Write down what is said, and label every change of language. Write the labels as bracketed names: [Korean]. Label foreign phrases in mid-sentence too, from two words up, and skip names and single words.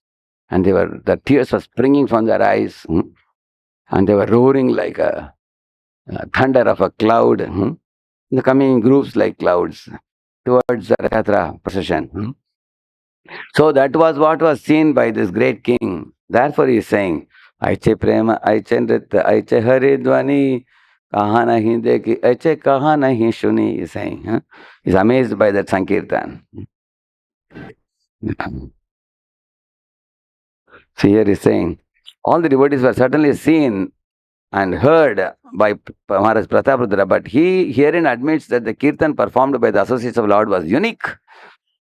[English] And the tears were springing from their eyes. And they were roaring like a thunder of a cloud. They're coming in groups like clouds towards the Yatra procession. So that was what was seen by this great king. Therefore he is saying, [Bangla] ঐছে প্রেম, ঐছে নৃত্য, ঐছে হরি ধ্বনি, কাহাঁ নাহি দেখি, ঐছে কাহাঁ নাহি শুনি, [English] he is saying. He's amazed by that Sankirtan. So here he is saying, all the devotees were certainly seen and heard by Maharaj Prataprudra, but he herein admits that the kirtan performed by the associates of Lord was unique.